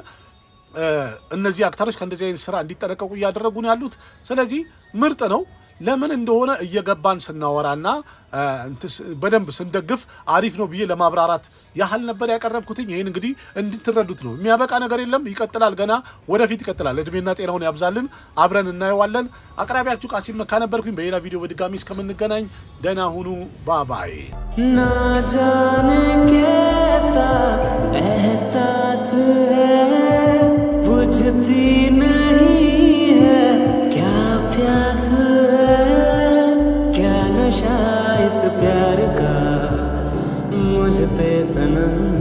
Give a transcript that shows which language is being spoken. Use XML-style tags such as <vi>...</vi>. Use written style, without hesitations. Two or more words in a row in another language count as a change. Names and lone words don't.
<am>እነዚህ አክተሮች ከእንደዚህ አይነት ስራ እንዲጠነቀቁ እያደረጉ ነው ያሉት። ስለዚህ ምርጥ ነው። ለምን እንደሆነ እየገባን ስናወራና በደንብ ስንደግፍ አሪፍ ነው ብዬ ለማብራራት ያህል ነበር ያቀረብኩትኝ። ይህን እንግዲህ እንድትረዱት ነው። የሚያበቃ ነገር የለም፣ ይቀጥላል፣ ገና ወደፊት ይቀጥላል። እድሜና ጤናውን ያብዛልን፣ አብረን እናየዋለን። አቅራቢያችሁ ቃሲም መካ ነበርኩኝ። በሌላ ቪዲዮ በድጋሚ እስከምንገናኝ ደህና ሁኑ። ባባይ</am> <hi>ना जाने कैसा एहसास है बुझती नहीं है क्या प्यास है क्या नशा इस प्यार का मुझ पे सनम</hi>